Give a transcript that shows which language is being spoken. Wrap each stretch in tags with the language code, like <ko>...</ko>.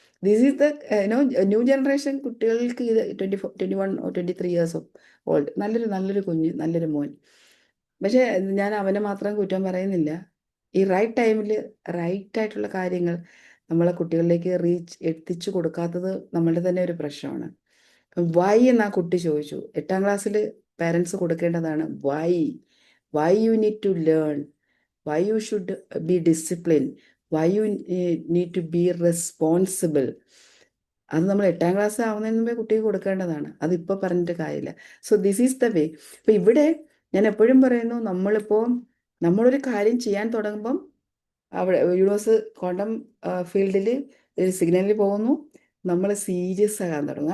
<ml>This is the new generation കുട്ടികൾക്ക്. ഇത് 21 or 23 years old, നല്ലൊരു കുഞ്ഞ്, നല്ലൊരു മോൻ. പക്ഷേ ഞാൻ അവനെ മാത്രം കുറ്റം പറയുന്നില്ല. ഈ റൈറ്റ് ടൈമിൽ റൈറ്റായിട്ടുള്ള കാര്യങ്ങൾ നമ്മളെ കുട്ടികളിലേക്ക് എത്തിച്ചു കൊടുക്കാത്തത് നമ്മളുടെ തന്നെ ഒരു പ്രശ്നമാണ്. വൈ എന്ന് ആ കുട്ടി ചോദിച്ചു. 8ാം ക്ലാസ്സിൽ പാരൻസ് കൊടുക്കേണ്ടതാണ് why you need to learn,</ml> <en>why you should be disciplined, why you need to be responsible.</en> <ml>അത് നമ്മൾ 8ാം ക്ലാസ് ആവുന്നതിന് മുമ്പേ കുട്ടിക്ക് കൊടുക്കേണ്ടതാണ്. അതിപ്പോൾ പറഞ്ഞിട്ട് കാര്യമില്ല. So this is the way. ഇപ്പം ഇവിടെ ഞാൻ എപ്പോഴും പറയുന്നു, നമ്മളൊരു കാര്യം ചെയ്യാൻ തുടങ്ങുമ്പം അവിടെ യൂണിവേഴ്സ് ക്വാണ്ടം ഫീൽഡിൽ ഒരു സിഗ്നലിൽ പോകുന്നു, നമ്മൾ സീരിയസ് ആകാൻ തുടങ്ങും.</ml>